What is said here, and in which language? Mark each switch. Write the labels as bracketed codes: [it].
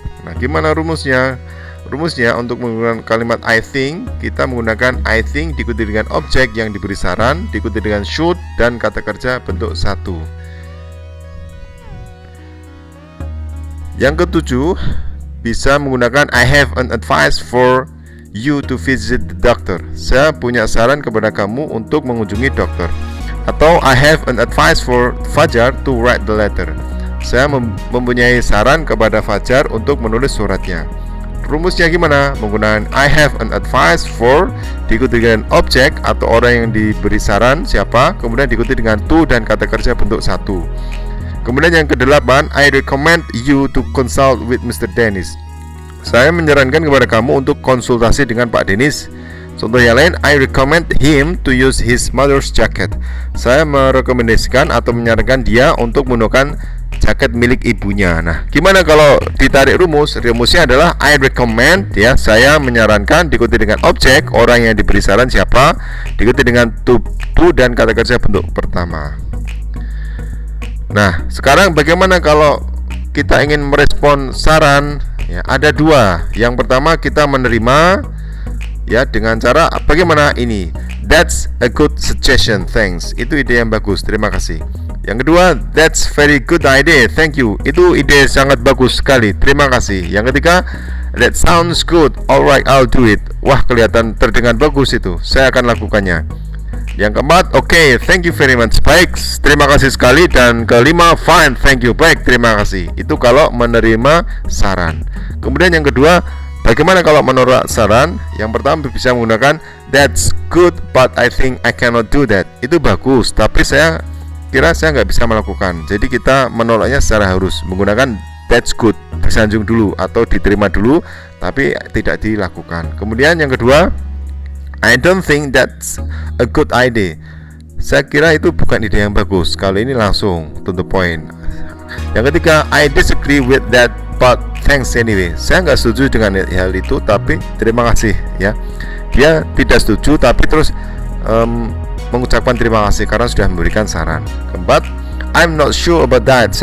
[id] Nah, gimana rumusnya? Rumusnya untuk menggunakan kalimat [en] I think, [id] kita menggunakan I think diikuti dengan objek yang diberi saran, diikuti dengan should dan kata kerja bentuk 1. Yang ketujuh, bisa menggunakan [en] I have an advice for you to visit the doctor. [id] Saya punya saran kepada kamu untuk mengunjungi dokter. Atau [en] I have an advice for Fajar to write the letter. [id] Saya mempunyai saran kepada Fajar untuk menulis suratnya. Rumusnya gimana? Menggunakan [en] I have an advice for [id] diikuti dengan objek atau orang yang diberi saran siapa, kemudian diikuti dengan to dan kata kerja bentuk satu. Kemudian yang kedelapan, [en] I recommend you to consult with Mr. Dennis. [id] Saya menyarankan kepada kamu untuk konsultasi dengan Pak Dennis. Contoh yang lain, [en] I recommend him to use his mother's jacket. [id] Saya merekomendasikan atau menyarankan dia untuk menggunakan jaket milik ibunya. Nah, gimana kalau ditarik rumus? Rumusnya adalah [en] I recommend, [id] ya, saya menyarankan, diikuti dengan objek, orang yang diberi saran siapa, diikuti dengan to dan kata kerja bentuk pertama. Nah, sekarang bagaimana kalau kita ingin merespon saran? Ya, ada dua. Yang pertama, kita menerima, ya, dengan cara bagaimana ini? [en] That's a good suggestion, thanks. [id] Itu ide yang bagus, terima kasih. Yang kedua, [en] that's very good idea, thank you. [id] Itu ide sangat bagus sekali, terima kasih. Yang ketiga, [en] that sounds good, alright, I'll do it. [id] Wah, kelihatan terdengar bagus itu, saya akan lakukannya. Yang keempat, [en] okay, thank you very much, [id] baik, terima kasih sekali. Dan kelima, [en] fine, thank you, [id] baik, terima kasih. Itu kalau menerima saran. Kemudian yang kedua, bagaimana kalau menolak saran? Yang pertama bisa menggunakan [en] that's good but I think I cannot do that. [id] Itu bagus, tapi saya kira saya nggak bisa melakukan. Jadi kita menolaknya secara harus menggunakan [en] that's good, [id] disanjung dulu atau diterima dulu, tapi tidak dilakukan. Kemudian yang kedua, [en] I don't think that's a good idea. [id] Saya kira itu bukan ide yang bagus. Kalau ini langsung [en] to the point. [id] Yang ketiga, [en] I disagree with that but thanks anyway. [id] Saya nggak setuju dengan hal itu, tapi terima kasih, ya. Dia tidak setuju tapi terus mengucapkan terima kasih karena sudah memberikan saran. Keempat, [en] I'm not sure about that.